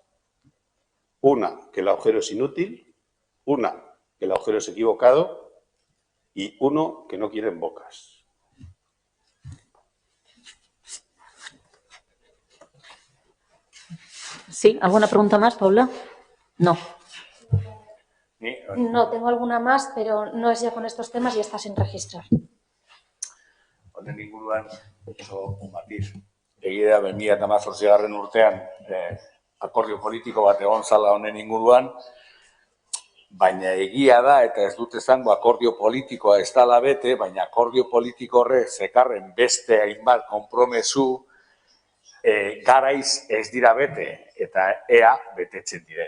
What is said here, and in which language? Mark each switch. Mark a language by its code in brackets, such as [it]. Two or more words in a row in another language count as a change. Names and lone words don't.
[es] 1, que el agujero es inútil. 1, que el agujero es equivocado, y 1, que no quieren bocas. Sí, ¿alguna pregunta más, Paula? No. No, tengo alguna más, pero no es ya con estos temas y está sin registrar. [eu] Honen inguruan, oso matiz. Egia da, 2018 urtean, akordio politiko bat egon zala honen inguruan, baina egia da, eta ez dut esango akordio politikoa ez dala bete, baina akordio politiko horrek zekarren beste hainbat konpromesu garaiz ez dira bete, eta ea betetzen diren.